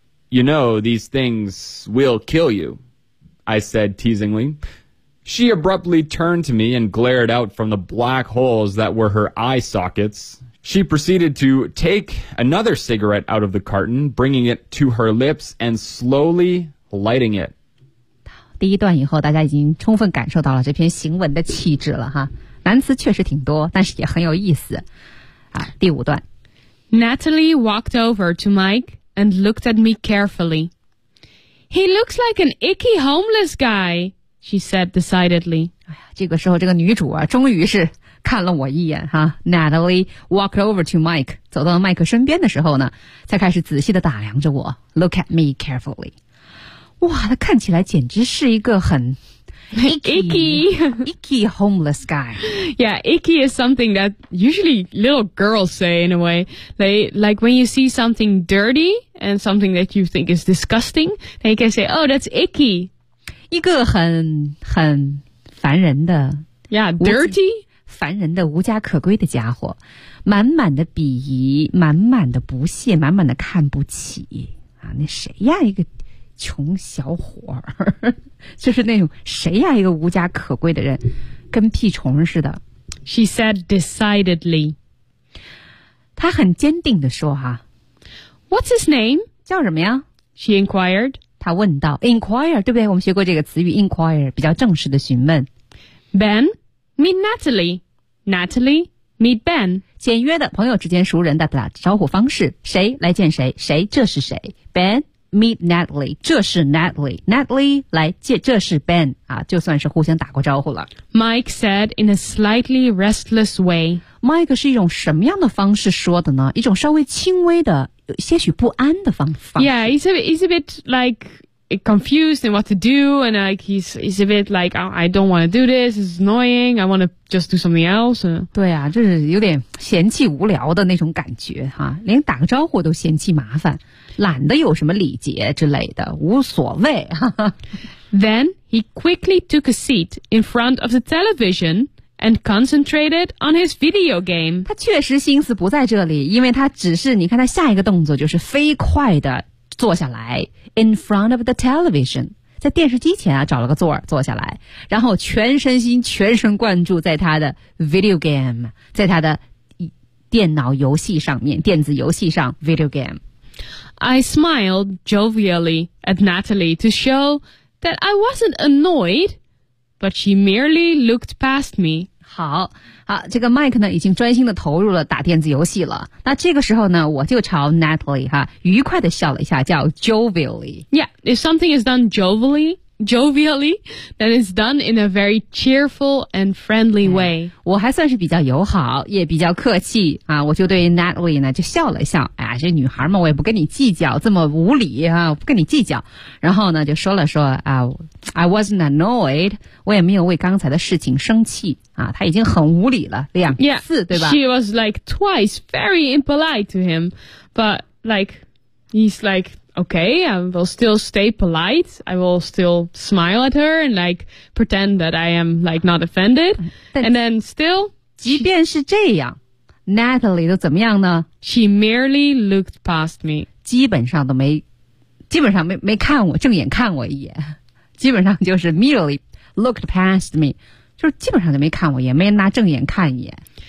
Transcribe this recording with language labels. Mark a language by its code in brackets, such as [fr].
[en] "You know, these things will kill you," I said teasingly. She abruptly turned to me and glared out from the black holes that were her eye sockets. She proceeded to take another cigarette out of the carton, bringing it to her lips and slowly lighting it. [zh] 第一段以后，大家已经充分感受到了这篇行文的气质了哈。难词确实挺多，但是也很有意思。啊，第五段。 [en] Natalie walked over to Mike and looked at me carefully. "He looks like an icky homeless guy," she said decidedly. [zh] 哎呀，这个时候这个女主啊，终于是看了我一眼哈。 [en] Natalie walked over to Mike， [zh] 走到了麦克身边的时候呢，才开始仔细的打量着我 ， [en] look at me carefully。 [zh] 哇，他看起来简直是一个很 [en] icky homeless guy. Yeah, icky is something that usually little girls say in a way. They, like when you see something dirty and something that you think is disgusting, they can say, oh, that's icky. [zh] 一个很烦人的 [en] Yeah, dirty. [zh] 烦人的无家可归的家伙，满满的鄙夷，满满的不屑，满满的看不起啊！那谁呀，一个穷小伙儿，就是那种谁呀，一个无家可归的人，跟屁虫似的。 [en] She said decidedly. [zh] 她很坚定地说哈。 [en] What's his name? [zh] 叫什么呀？ [en] She inquired. [zh] 她问道。 Inquire, 对不对？我们学过这个词语 inquire, 比较正式的询问。 [en] Ben, meet Natalie. Natalie, meet Ben. [zh] 简约的朋友之间熟人的打招呼方式。谁来见谁？谁这是谁 ？Ben. Meet Natalie, 这是 Natalie. Natalie, 来见这是 Ben, 啊就算是互相打过招呼了。 [en] Mike said in a slightly restless way. [zh] Mike 是一种什么样的方式说的呢？一种稍微轻微的，些许不安的方式。 [en] Yeah, he's a bit like confused in what to do, and like he's a bit like, oh, I don't want to do this, it's annoying, I want to just do something else. [zh] 对啊，就是有点嫌弃无聊的那种感觉哈，连打个招呼都嫌弃麻烦。懒得有什么礼节之类的，无所谓。 [en] Then he quickly took a seat in front of the television and concentrated on his video game. [zh] 他确实心思不在这里，因为他只是，你看他下一个动作就是飞快地坐下来 [en] in front of the television， [zh] 在电视机前啊找了个座坐下来，然后全身心全神贯注在他的 video game， 在他的电脑游戏上面，电子游戏上 video game。 [en] I smiled jovially at Natalie to show that I wasn't annoyed, but she merely looked past me. [zh] 好，这个 Mike 呢已经专心的投入了打电子游戏了。那这个时候呢，我就朝 Natalie 哈愉快的笑了一下，叫 jovially. [en] Yeah, if something is done jovially, then it's done in a very cheerful and friendly way. [zh] 我还算是比较友好，也比较客气啊，我就对 Natalie 呢就笑了笑。哎呀，这女孩嘛，我也不跟你计较，这么无理啊，我不跟你计较。然后呢，就说了说啊 ， [en] I wasn't annoyed， [zh] 我也没有为刚才的事情生气啊。她已经很无理了两次， [en] yeah, [zh] 对吧 [en] ？She was like twice very impolite to him, but like he's like. Okay, I will still stay polite. I will still smile at her and like pretend that I am like not offended. And then still, [zh] 即便是这样 ，Natalie 都怎么样呢 [en] ？She merely looked past me. [zh] 基本上没看我，正眼看我一眼。基本上就是 [en] merely looked past me， [zh] 就是基本上就没看我一眼，没拿正眼看一眼。